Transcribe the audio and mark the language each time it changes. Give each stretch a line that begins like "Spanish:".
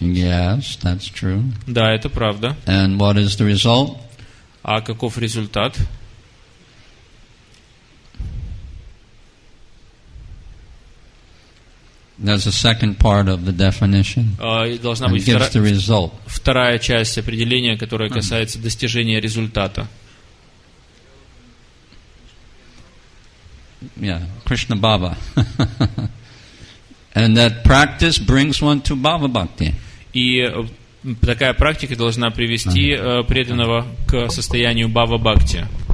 English: Yes, that's true.
Russian: Да, это правда.
English: And what is the result?
Russian: А каков результат?
English: There's a second part of the definition.
Russian: Должна
English: And
Russian: быть
English: gives the result.
Russian: вторая часть определения, которая касается достижения результата.
English: Yeah, Krishna Baba. And that practice brings one to Bhava Bhakti.
Russian: И такая практика должна привести преданного к состоянию Бхава Бхакти.